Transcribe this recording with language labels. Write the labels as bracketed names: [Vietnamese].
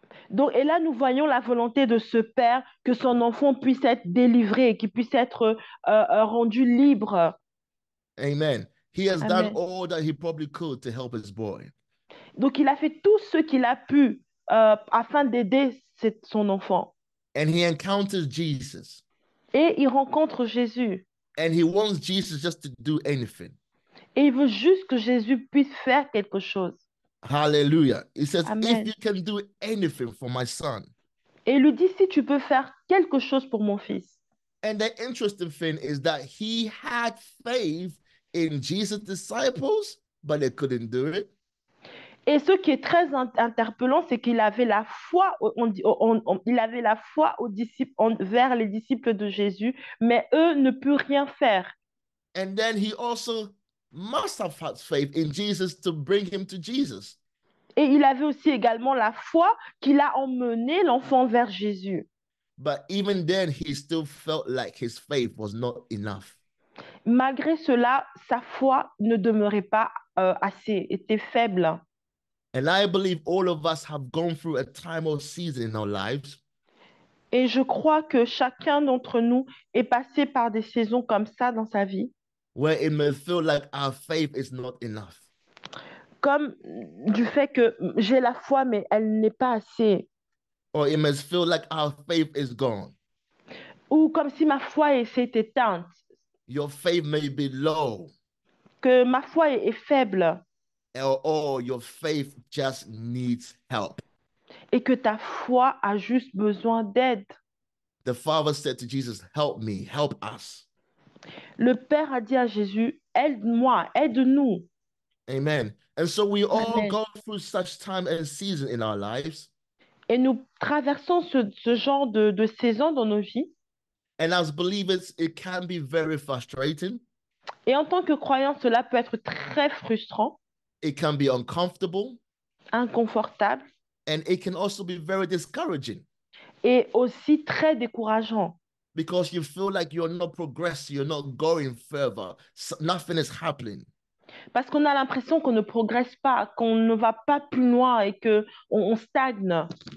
[French] Donc, et là, nous voyons la volonté de ce père que son enfant puisse être délivré, qu'il puisse être rendu libre. [English] Amen. He has done Amen. all that he probably could to help his boy. [French] Donc, il a fait tout ce qu'il a pu afin d'aider son enfant. [English] And he encounters Jesus. [French] Et il rencontre Jésus. [English] And he wants Jesus just to do anything. [French] Et il veut juste que Jésus puisse faire quelque chose. [English] Hallelujah. He says, Amen. if you can do anything for my son. [French] Et il lui dit, si tu peux faire quelque chose pour mon fils. [English] And the interesting thing is that he had faith in Jesus' disciples, but they couldn't do it. [French] Et ce qui est très interpellant, c'est qu'il avait la foi, il avait la foi aux disciples, vers les disciples de Jésus, mais eux ne peuvent rien faire. [English] And then he also must have had faith in Jesus to bring him to Jesus. [French] Et il avait aussi également la foi qu'il a emmené l'enfant vers Jésus. [English] But even then, he still felt like his faith was not enough. [French] Malgré cela, sa foi ne demeurait pas assez, était faible. [English] And I believe all of us have gone through a time or season in our lives [French] Et je crois que chacun d'entre nous est passé par des saisons comme ça dans sa vie, [English] where it may feel like our faith is not enough. [French] comme du fait que j'ai la foi, mais elle n'est pas assez. [English] Or it may feel like our faith is gone. [French] Ou comme si ma foi s'est éteinte, [English] Your faith may be low. [French] que ma foi est faible [English] Or your faith just needs help. [French] et que ta foi a juste besoin d'aide. [English] The Father said to Jesus, help me, help us. [French] Le Père a dit à Jésus, aide-moi, aide-nous. [English] Amen. And so we all Amen. go through such time and season in our lives. [French] Et nous traversons ce genre de saison dans nos vies. [English] And as believers, it can be very frustrating. [French] Et en tant que croyant, cela peut être très frustrant, [English] It can be uncomfortable. [French] inconfortable. [English] And it can also be very discouraging. [French] et aussi très décourageant. [English] because you feel like you're not progressing, you're not going further. Nothing is happening. [French] Parce qu'on a l'impression qu'on ne progresse pas, qu'on ne va pas plus loin et que on stagne.